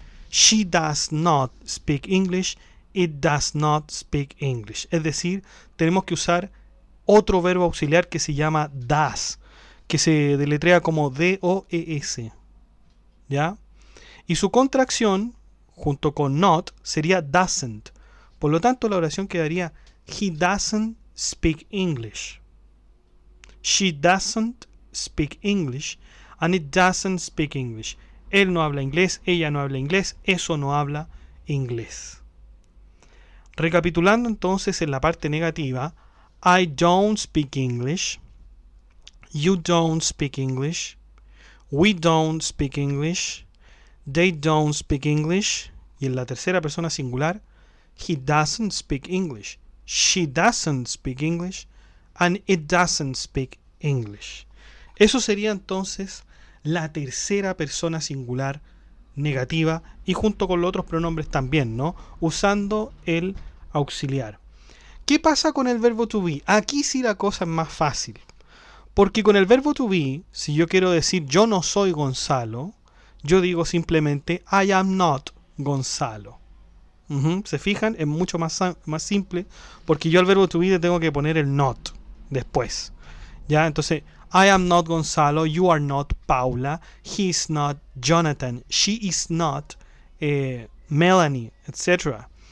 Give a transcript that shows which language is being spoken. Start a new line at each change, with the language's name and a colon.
English: She does not speak English. It does not speak English.
Spanish: Es decir, tenemos que usar otro verbo auxiliar que se llama does, que se deletrea como D-O-E-S. ¿Ya? Y su contracción, junto con not, sería doesn't. Por lo tanto, la oración quedaría
English: he doesn't speak English. She doesn't speak English and it doesn't speak English.
Spanish: Él no habla inglés, ella no habla inglés, eso no habla inglés. Recapitulando entonces en la parte negativa,
English: I don't speak English, you don't speak English, we don't speak English, they don't speak English,
Spanish: y en la tercera persona singular,
English: he doesn't speak English, she doesn't speak English, and it doesn't speak English.
Spanish: Eso sería entonces la tercera persona singular negativa y junto con los otros pronombres también, ¿no? Usando el auxiliar. ¿Qué pasa con el verbo to be? Aquí sí la cosa es más fácil. Porque con el verbo to be, si yo quiero decir yo no soy Gonzalo, yo digo simplemente
English: I am not Gonzalo.
Spanish: ¿Se fijan? Es mucho más simple porque yo al verbo to be le tengo que poner el not después. ¿Ya? Entonces,
English: I am not Gonzalo, you are not Paula, he is not Jonathan, she is not Melanie, etc.